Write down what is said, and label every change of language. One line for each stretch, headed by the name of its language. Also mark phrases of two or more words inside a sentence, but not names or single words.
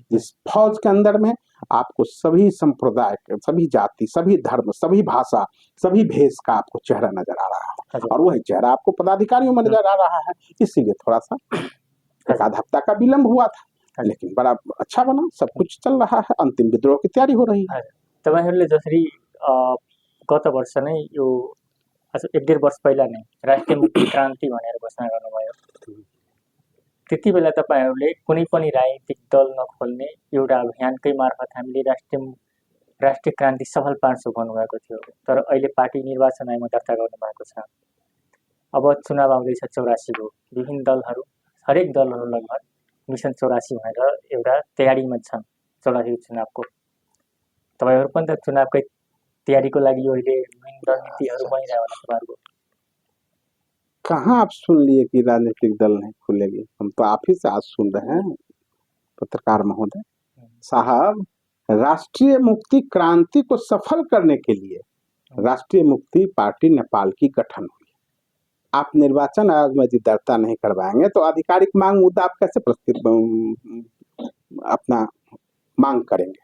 Hindi: जिस फौज के अंदर में आपको सभी संप्रदाय, सभी जाति, सभी धर्म, सभी भाषा, सभी भेष का आपको चेहरा नजर आ रहा है, और वही चेहरा आपको पदाधिकारियों में नजर आ रहा है। इसीलिए थोड़ा सा एक आध हफ्ता का विलंब हुआ था, लेकिन बड़ा अच्छा बना, सब कुछ चल रहा है, अंतिम विद्रोह की तयारी हो रही है।
Nepali: तपाईहरुले जसरी गत वर्ष नै यो 1.5 वर्ष पहिला नै राष्ट्रिय मुक्ति क्रान्ति भनेर घोषणा गर्नुभयो। त्यति बेला तपाईहरुले कुनै पनि राजनीतिक दल नखोल्ने एउटा अभियानकै मार्फत हामीले राष्ट्रिय क्रान्ति सफल पार्छौं भन्नुभएको थियो। तर अहिले पार्टी निर्वाचन आयोगमा दर्ता गर्नुभएको छ। अब चुनाव आउँदैछ 84 को। विभिन्न दलहरू, हरेक दलहरू लगभग मिसन 84 भनेर एउटा तयारीमा छन् 84 चुनावको। तपाईहरु पनि त चुनावकै तैयारीको लागि अहिले विभिन्न रणनीतिहरू बनिरहेको होला तपाईहरुको।
Hindi: कहाँ आप सुन लिए कि राजनीतिक दल नहीं खुलेगी? हम तो आप ही से आज सुन रहे हैं पत्रकार महोदय साहब। राष्ट्रीय मुक्ति क्रांति को सफल करने के लिए राष्ट्रीय मुक्ति पार्टी नेपाल की गठन हुई। आप निर्वाचन आयोग में यदि दर्ता नहीं करवाएंगे तो आधिकारिक मांग मुद्दा आप कैसे अपना मांग करेंगे?